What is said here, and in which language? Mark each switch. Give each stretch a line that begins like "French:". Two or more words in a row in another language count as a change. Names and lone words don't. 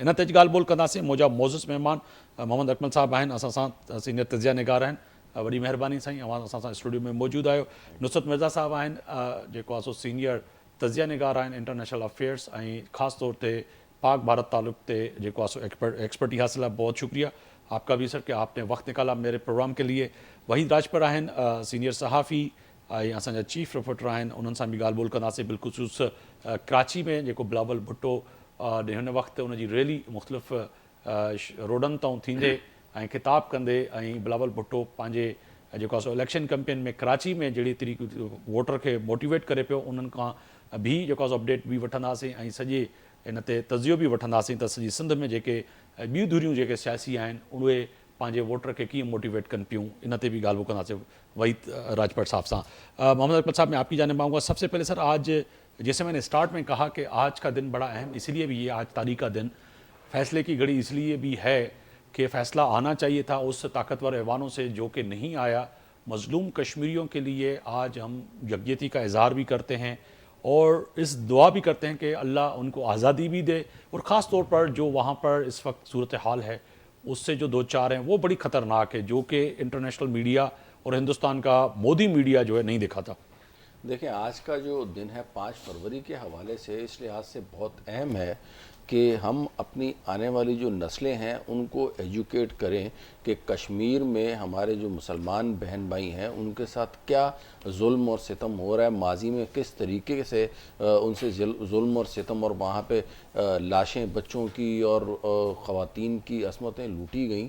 Sindhi: इन ते ॻाल्हि ॿोल कंदासीं। मुंहिंजा मोज़िज़ महिमान मोहम्मद अकमल साहब आहिनि, असां सां सीनियर तज़िया निगार आहिनि। वॾी महिरबानी साईं, असां सां स्टूडियो में मौजूदु आहियो। नुसरत मिर्ज़ा साहब आहिनि जेको आहे सो सीनियर तज़िया निगार आहिनि
English: international affairs
Sindhi: ऐं ख़ासि तौर ते पाक भारत तालुक ते जेको आहे सो एक्सपर्टी हासिल है।
Urdu: بہت شکریہ آپکا بھی سر کہ آپنے وقت نکالا میرے پروگرام کے لیے.
Sindhi: वहीद राजपर आहिनि सीनियर सहाफ़ी ऐं असांजा चीफ रिपोर्टर आहिनि, उन्हनि सां बि ॻाल्हि ॿोल कंदासीं। बिलख़ुसूस कराची में जेको बिलावल भुट्टो हिन वक़्तु उनजी रैली मुख़्तलिफ़ रोडनि तां थींदे ऐं ख़िताब कंदे ऐं बिलावल भुट्टो पंहिंजे जेको आहे सो
English: election campaign
Sindhi: में कराची में जहिड़ी तरीक़े वोटर खे मोटिवेट करे पियो उन्हनि खां बि जेको आहे सो अपडेट बि वठंदासीं ऐं सॼे इन ते तज़ियो बि वठंदासीं त सॼी सिंध में जेके ॿियूं धुरियूं जेके सियासी आहिनि उहे पंहिंजे वोटर के कीअं मोटिवेट कनि पियूं, इन ते भी ॻाल्हि कंदासीं वहीद राजपट साहब सां।
Urdu: محمد اکمل صاحب، میں آپکی جانب آؤں گا. سب سے پہلے سر، آج جیسے میں نے سٹارٹ میں کہا کہ آج کا دن بڑا اہم اس لیے بھی ہے، آج تاریخ کا دن فیصلے کی گھڑی اس لیے بھی ہے کہ فیصلہ آنا چاہیے تھا اس طاقتور ایوانوں سے جو کہ نہیں آیا. مظلوم کشمیریوں کے لیے آج ہم یکجہتی کا اظہار بھی کرتے ہیں اور اس دعا بھی کرتے ہیں کہ اللہ ان کو آزادی بھی دے اور خاص طور پر جو وہاں پر اس وقت صورت حال ہے اس سے جو دو چار ہیں وہ بڑی خطرناک ہے جو کہ
English: international media
Urdu: اور ہندوستان کا مودی میڈیا جو ہے نہیں دکھاتا. دیکھیں، آج کا جو دن ہے 5 فروری کے حوالے سے اس لحاظ سے بہت اہم ہے کہ ہم اپنی آنے والی جو نسلیں ہیں ان کو ایجوکیٹ کریں کہ کشمیر میں ہمارے جو مسلمان بہن بھائی ہیں ان کے ساتھ کیا ظلم اور ستم ہو رہا ہے، ماضی میں کس طریقے سے ان سے ظلم اور ستم اور وہاں پہ لاشیں بچوں کی اور خواتین کی عصمتیں لوٹی گئیں.